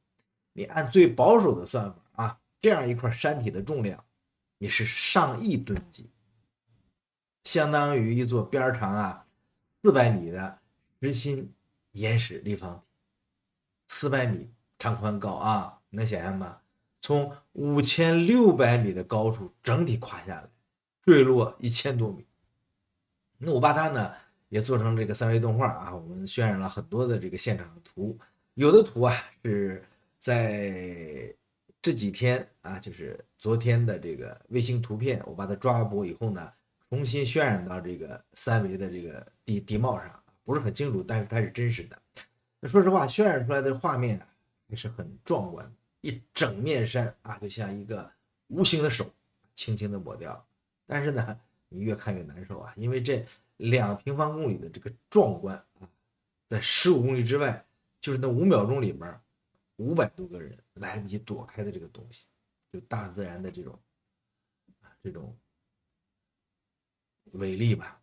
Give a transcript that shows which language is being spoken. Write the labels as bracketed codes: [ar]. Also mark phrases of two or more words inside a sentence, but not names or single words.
[zh] 你按最保守的算法啊，這樣一塊山體的重量也是上億噸級，相當於一座邊長400米的實心岩石立方體，400米長寬高啊，能想象嗎？從5600米的高處整體垮下來，墜落1000 多米。那我把它呢也做成這個3維動畫啊，我們渲染了很多的這個現場的圖，有的圖啊是在這幾天啊，就是昨天的這個衛星圖片，我把它抓捕以後呢，重新渲染到這個3維的這個地貌上，不是很清楚，但是它是真實的。那說實話，渲染出來的畫面啊，也是很壯觀的，一整面山啊，就像一個無形的手輕輕的抹掉。但是呢，你越看越難受啊，因為這2平方公里的這個壯觀啊，在15公里之外，就是那5秒鐘裡邊500多個人來不及躲開的這個東西，就大自然的這種偉力吧。